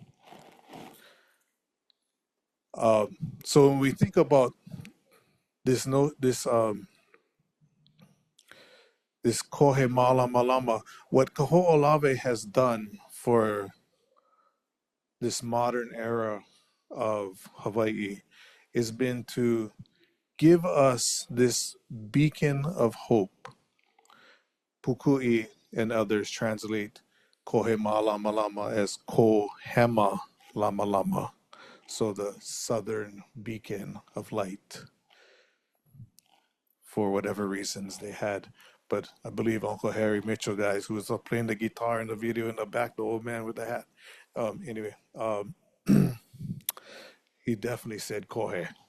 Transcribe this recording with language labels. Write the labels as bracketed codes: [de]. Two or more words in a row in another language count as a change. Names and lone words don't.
[en] So when we think about this [haw] kohe malama lama, [en] what Kahoʻolawe has done for this modern era of Hawaii has been to give us this beacon of hope. Pukui and others translate [haw] kohe malama lama [en] as [haw] ko hema lama lama, [en] so the southern beacon of light, for whatever reasons they had. But I believe Uncle Harry Mitchell, guys, who was playing the guitar in the video in the back, the old man with the hat. Anyway, he definitely said kohe.